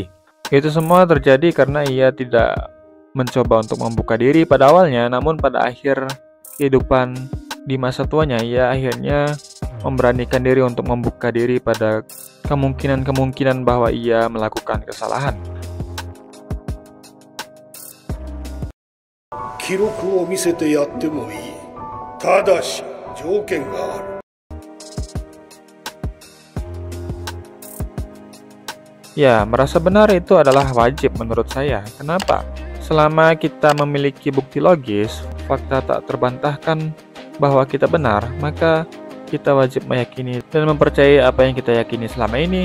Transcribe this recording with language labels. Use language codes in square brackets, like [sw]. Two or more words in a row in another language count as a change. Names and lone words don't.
[id] Itu semua terjadi karena ia tidak mencoba untuk membuka diri pada awalnya, namun pada akhir kehidupan di masa tuanya ia akhirnya memberanikan diri untuk membuka diri pada kemungkinan-kemungkinan bahwa ia melakukan kesalahan. [ja] 記録を見せてやってもいい。ただし条件がある。 [id] Ya, merasa benar itu adalah wajib menurut saya. Kenapa? Selama kita memiliki bukti logis, fakta tak terbantahkan bahwa kita benar, maka kita wajib meyakini dan mempercayai apa yang kita yakini selama ini.